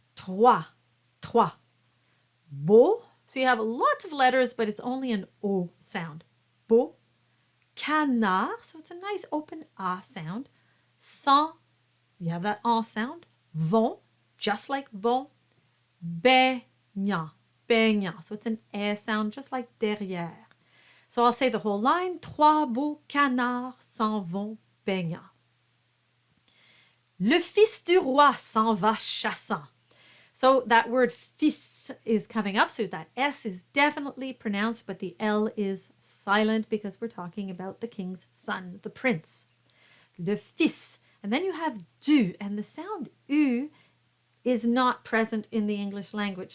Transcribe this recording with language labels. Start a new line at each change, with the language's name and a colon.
French: Trois, trois.
English: Beau. So you have lots of letters, but it's only an o sound. Beau. Canard. So it's a nice open a sound. Sans. You have that en sound. Vont. Just like bon.
French: Baignant, baignant.
English: So it's an e sound, just like derrière. So I'll say the whole line.
French: Trois beaux canards s'en vont baignant. Le fils du roi s'en va chassant.
English: So that word fils is coming up. So that S is definitely pronounced, but the L is silent because we're talking about the king's son, the prince.
French: Le fils.
English: And then you have du, and the sound U is not present in the English language.